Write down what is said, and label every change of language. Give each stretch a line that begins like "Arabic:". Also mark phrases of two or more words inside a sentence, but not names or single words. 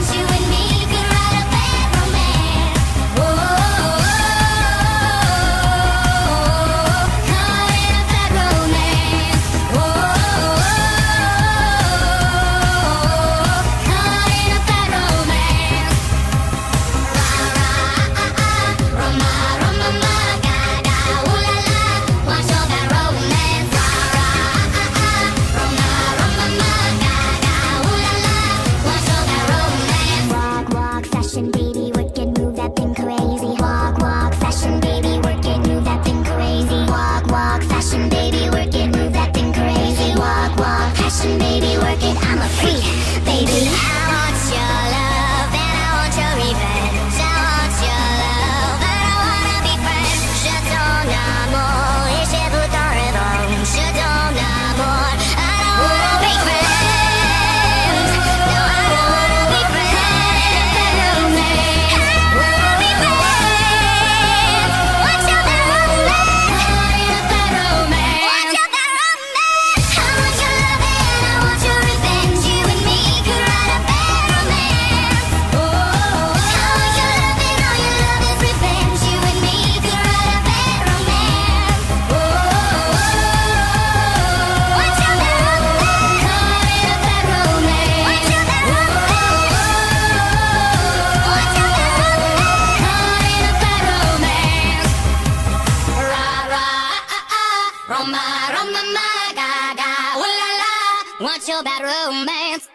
English: You and me could write a bad romance. Oh, caught in a bad romance. Oh, caught in a bad romance. Rah, rah, Roma, Roma, ma, ga, ga, ooh la la. Want your bad romance. Rah, rah, Roma, Roma, ma, ga, ga, ooh la la. Want your bad romance. Walk, walk, fashion, baby, work it, move that thing crazy. Walk, walk, fashion, baby, work it, move that thing crazy. Walk, walk, fashion, baby, work it, move that thing crazy. Walk, walk, fashion, baby, work it. I'm a freak, baby. I want your love and I want your revenge. I want your love, but I wanna be friends.
French: Je t'en amour et j'ai tout en revanche. Je t'en amour,
English: I don't wanna be friends. No, I don't wanna be friends. I don't wanna be friends. Want your bad romance. Caught in a bad romance. Want your bad romance. I want your loving and I want your revenge. You and me could write a bad romance. Oh, I want your loving, all your love is revenge. You and me could write a bad romance. Oh, want your bad romance. Caught in a bad romance. Want your bad romance. Want your bad romance. Caught in a bad romance. Rah, rah, Roma, Roma, ma, ga, ga, ooh la la. Want your bad romance.